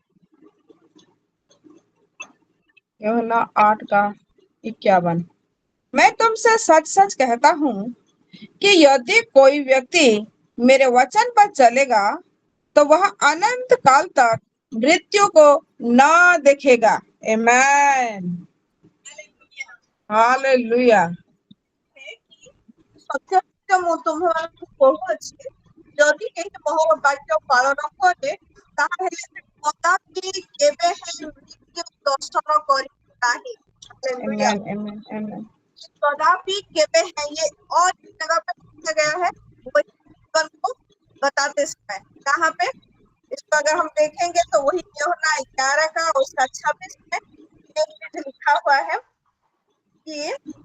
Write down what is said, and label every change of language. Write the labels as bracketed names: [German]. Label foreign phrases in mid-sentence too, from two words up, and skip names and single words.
[Hindi] यूहन्ना 8 का 51, मैं तुमसे सच सच कहता हूँ कि यदि कोई व्यक्ति मेरे वचन पर चलेगा तो वह अनंत काल तक मृत्यु को न देखेगा। आमेन। हालेलुया। [Odia] ସତ୍ୟ ସତ୍ୟ ମୁଁ ତୁମମାନଙ୍କୁ କହୁଅଛି, ଯଦି କେହି ମୋ ବାକ୍ୟ ପାଳନ କରେ ତାହେଲେ ସେ କଦାପି କେବେ ହେଲେ ମୃତ୍ୟୁ ଦର୍ଶନ କରିବ ନାହିଁ। [Hindi] हालेलुया। आमेन। आमेन। आमेन। [Odia] କଦାପି କେବେ [Hindi] है, ये और एक जगह पे लिखा गया है वही जीवन को बताते समय। कहाँ पे? इसको अगर हम देखेंगे तो वही यूहन्ना 11 का उसका 26 में एक चीज लिखा हुआ है कि